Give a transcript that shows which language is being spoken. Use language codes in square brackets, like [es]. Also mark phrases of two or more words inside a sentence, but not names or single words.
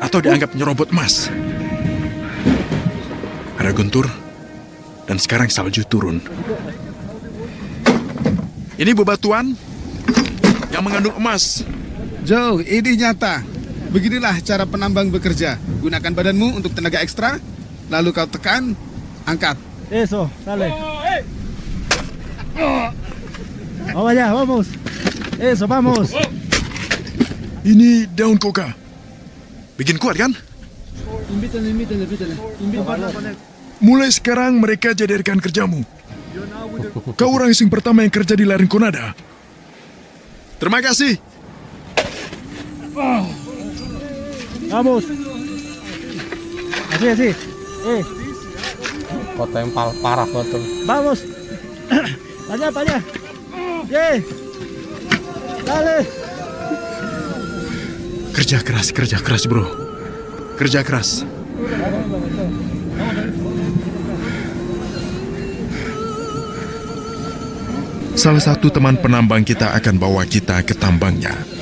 [id] atau dianggap nyerobot emas. Ada guntur, dan sekarang salju turun. Ini bebatuan yang mengandung emas. Joe, ini nyata. Beginilah cara penambang bekerja. Gunakan badanmu untuk tenaga ekstra, lalu kau tekan, angkat. [es] Eso, dale. Vamos allá, vamos. Eso, vamos. [id] Ini daun koka. Bikin kuat kan? [es] Invítale. [id] Mulai sekarang mereka jadi rekan kerjamu. Kau orang asing pertama yang kerja di Larinconada. Terima kasih. [es] Vamos. Así. [id] Kok tempal parah betul. [es] Vamos. Para allá. Yeah. Dale. [id] Kerja keras bro. Kerja keras. Salah satu teman penambang kita akan bawa kita ke tambangnya.